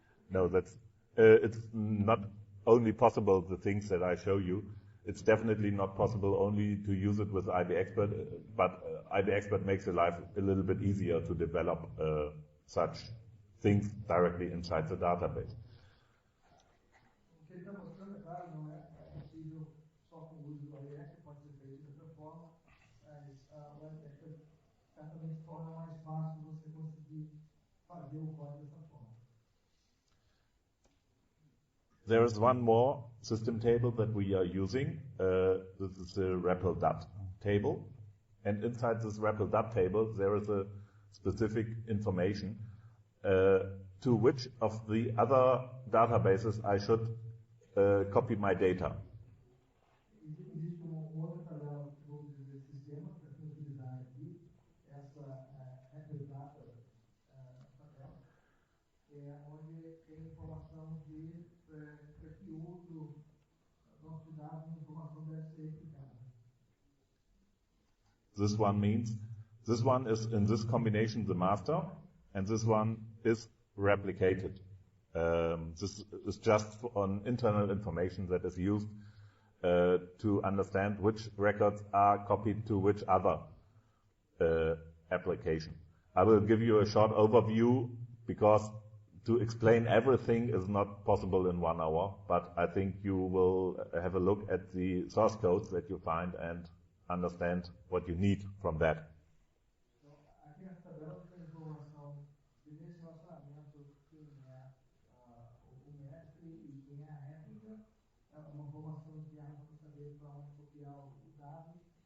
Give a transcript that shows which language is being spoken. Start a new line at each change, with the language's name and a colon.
English: No, that's it's not only possible the things that I show you. It's definitely not possible only to use it with IB Expert, but IB Expert makes your life a little bit easier to develop such things directly inside the database.
Portuguese: O que ele está mostrando, é claro, não é possível só com o uso do IB Expert, pode ser feito de outra forma, mas o IB Expert certamente torna mais fácil você conseguir fazer o código dessa forma.
English: There is one more system table that we are using. This is the REPL.dat table. And inside this REPL.dat table, there is a specific information to which of the other databases I should copy my data.
Portuguese: Existe uma outra tabela, vamos dizer, sistema, para utilizar aqui, essa REPL.dat tabela, onde tem informação de para que outro banco de dados a informação deve ser replicada.
English: This one means this one is in this combination the master, and this one is replicated. This is just on internal information that is used to understand which records are copied to which other application. I will give you a short overview because to explain everything is not possible in 1 hour, but I think you will have a look at the source codes that you find and understand what you need from that.
Portuguese: Aqui nessa tabela tem informação de relacionamento quem é o mestre e quem é a réplica. É uma informação interna para saber para onde copiar o dado.